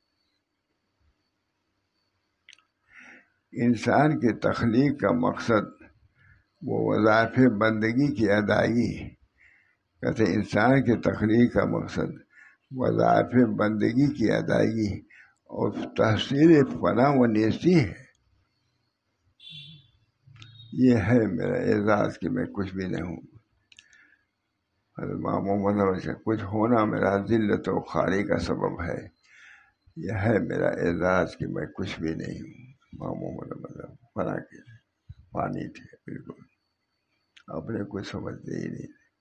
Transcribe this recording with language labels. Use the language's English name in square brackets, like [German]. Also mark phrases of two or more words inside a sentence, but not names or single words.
[Urdu] انسان کی تخلیق کا مقصد وہ وظائف بندگی کی ادائیگی، کہتے انسان کی تخلیق کا مقصد وظائف بندگی کی ادائیگی اور تحصیل فلاح و نیستی ہے۔ یہ ہے میرا اعزاز کہ میں کچھ بھی نہیں ہوں، محمد کچھ ہونا میرا ذلت و خواری کا سبب ہے۔ یہ ہے میرا اعزاز کہ میں کچھ بھی نہیں ہوں۔ محمد فنا کے پانی تھے، بالکل اپنے کچھ سمجھتے ہی نہیں۔